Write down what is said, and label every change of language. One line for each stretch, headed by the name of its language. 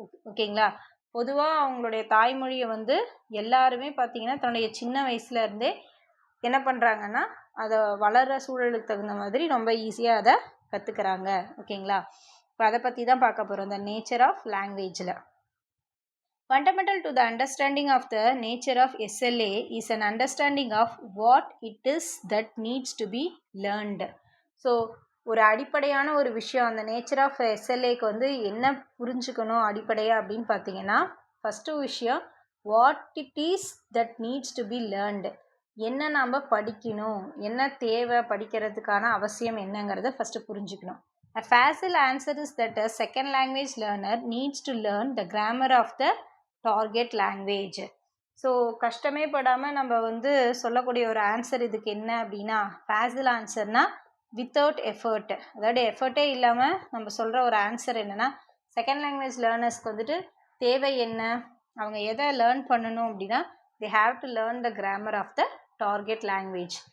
Tamil: ஓகேங்களா, பொதுவாக அவங்களுடைய தாய்மொழியை வந்து எல்லாருமே பார்த்திங்கன்னா தன்னுடைய சின்ன வயசுலேருந்தே என்ன பண்ணுறாங்கன்னா அதை வளர்கிற சூழலுக்கு தகுந்த மாதிரி ரொம்ப ஈஸியாக அதை கற்றுக்குறாங்க. ஓகேங்களா, இப்போ அதை பற்றி தான் பார்க்க போகிறோம் இந்த நேச்சர் ஆஃப் லாங்குவேஜில்.
English: Fundamental to the understanding of the nature of SLA is an understanding of what it is that needs to be learned.
Tamil: So ஒரு அடிப்படையான ஒரு விஷயம் அந்த நேச்சர் ஆஃப் SLAக்கு வந்து என்ன புரிஞ்சுக்கணும் அடிப்படையாக அப்படின்னு பார்த்தீங்கன்னா ஃபஸ்ட்டு விஷயம்
English: What it is that needs to be learned.
Tamil: என்ன நாம் படிக்கணும், என்ன தேவை, படிக்கிறதுக்கான அவசியம் என்னங்கிறத ஃபஸ்ட்டு புரிஞ்சுக்கணும்.
English: A facile answer is that a second language learner needs to learn the grammar of the target language.
Tamil: So கஷ்டமே படாமல் நம்ம வந்து சொல்லக்கூடிய ஒரு ஆன்சர் இதுக்கு என்ன அப்படின்னா ஃபேசில் ஆன்சர்னா
English: Without effort.
Tamil: அதாவது எஃபர்ட்டே இல்லாமல் நம்ம சொல்கிற ஒரு ஆன்சர் என்னென்னா செகண்ட் லாங்குவேஜ் லேர்னர்ஸ்க்கு வந்துட்டு தேவை என்ன, அவங்க எதை லேர்ன் பண்ணணும் அப்படின்னா
English: they have to learn the grammar of the target language.